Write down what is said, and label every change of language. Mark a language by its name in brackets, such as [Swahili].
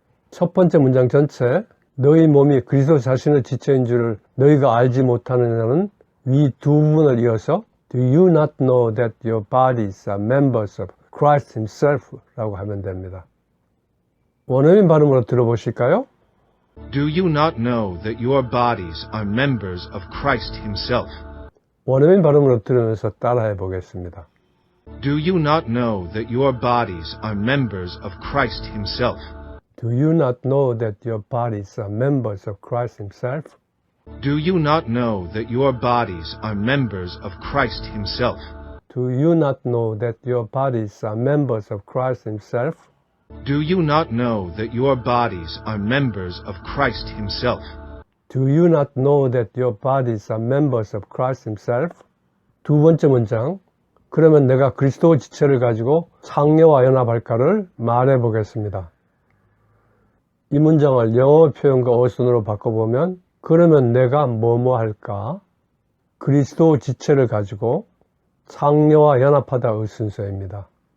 [Korean] 첫 번째 문장 전체 너희 몸이 그리스도 자신의 지체인 줄을 너희가 알지 못하느냐는 위 두 부분을 이어서 [English] Do you not know that your bodies are members of Christ himself? [Korean] 라고 하면 됩니다. 원어민 발음으로 들어보실까요? [English] Do you not know that your bodies are members of Christ himself? [Korean] 원어민 발음으로 들으면서 따라해 보겠습니다. [English] Do you not know that your bodies are members of Christ himself? Do you not know that your bodies are members of Christ himself? Do you not know that your bodies are members of Christ himself? Do you not know that your bodies are members of Christ himself? Do you not know that your bodies are members of Christ himself? Do you not know that your bodies are members of Christ himself? [Korean] 두 번째 문장, 그러면 내가 그리스도 지체를 가지고 창녀와 연합할까를 말해 보겠습니다. 이 문장을 영어 표현과 어순으로 바꿔보면 그러면 내가 뭐뭐 할까? 그리스도 지체를 가지고 창녀와 연합하다의 순서입니다.